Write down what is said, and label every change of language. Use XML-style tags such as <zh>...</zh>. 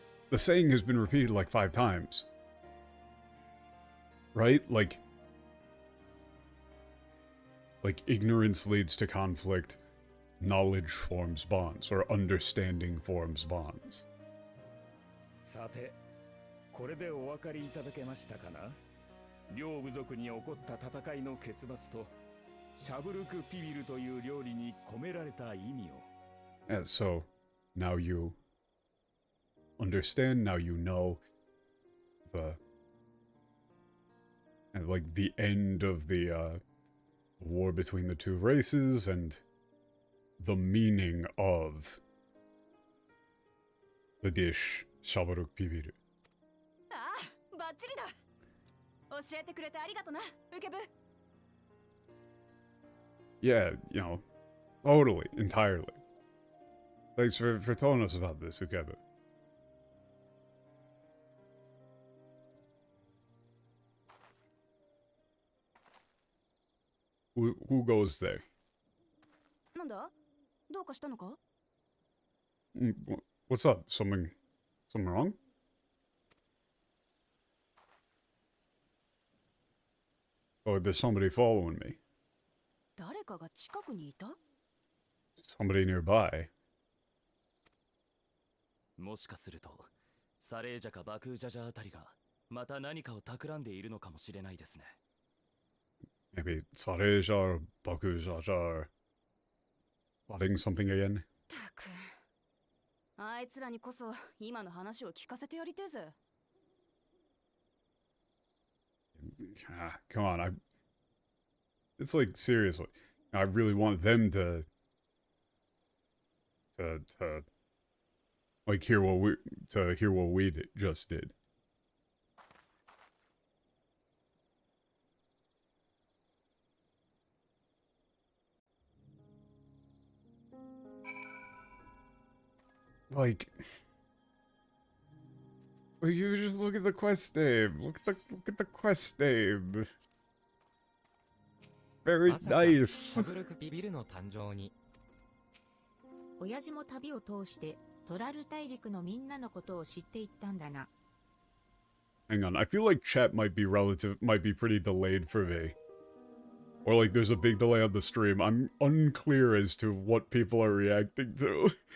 <en>The saying has been repeated like 5 times. Right? Like, ignorance leads to conflict, knowledge forms bonds, or understanding forms bonds.</en> <ja>さて、これでお分かりいただけましたかな？両部族に起こった戦いの結末と、シャブルクピビルという料理に込められた意味を。</ja> <en>And so, now you understand, now you know the, and like the end of the war between the two races and the meaning of the dish Shabaruk Pibiru.</en> <ja>ああ、バッチリだ。教えてくれてありがとな、ウケブ。</ja> <en>Yeah, you know, totally, entirely. Thanks for telling us about this, Ukebu. Who goes there?</en> <ja>なんだ？どうかしたのか？</ja> <en>What's up? Something wrong? Oh, there's somebody following me.</en> <ja>誰かが近くにいた？</ja> <en>Somebody nearby.</en> <ja>もしかするとサレージャかバクージャジャあたりがまた何かを企んでいるのかもしれないですね。</ja> <en>Maybe Sareja or Bakujaja are plotting something again.</en> <ja>たく、あいつらにこそ今の話を聞かせてやりてえぜ。</ja> <en>Come on, it's like seriously, I really want them to like hear what we just did. Like, you just look at the quest name. Look at the quest name. Very</en> <ja>まさか</ja> <en>nice.</en> <ja>シャブルクピビルの誕生に。親父も旅を通してトラル大陸のみんなのことを知っていったんだな。</ja> <en>Hang on, I feel like chat might be pretty delayed for me. Or like there's a big delay on the stream. I'm unclear as to what people are reacting to.</en>